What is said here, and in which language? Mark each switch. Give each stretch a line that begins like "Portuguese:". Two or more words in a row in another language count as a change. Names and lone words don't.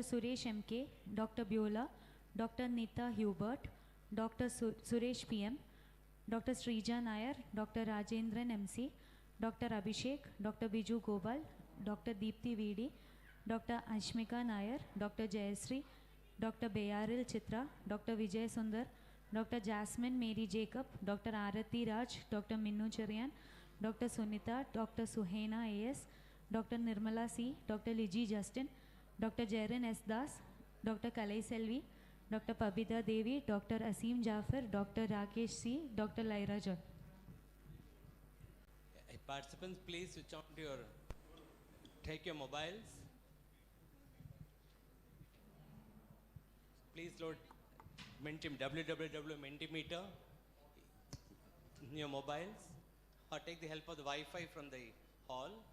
English: Suresh MK, Dr. Beulah, Dr. Nita Hubert, Dr. Suresh PM, Dr. Sreeja Nair, Dr. Rajendran MC, Dr. Abhishek, Dr. Biju Gopal, Dr. Deepthi VD, Dr. Ashmika Nair, Dr. Jayasree, Dr. Bayaril Chitra, Dr. Vijay Sundar, Dr. Jasmine Mary Jacob, Dr. Arati Raj, Dr. Minnu Cherian, Dr. Sunita, Dr. Suhaina AS, Dr. Nirmala C, Dr. Liji Justin, Dr. Jaren S. Das, Dr. Kalai Selvi, Dr. Pabita Devi, Dr. Asim Jafar, Dr. Rakesh C, Dr. Lyra John. Participants, please switch on to your, take your mobiles. Please load www.mentimeter in your mobiles, or take the help of the Wi-Fi from the hall.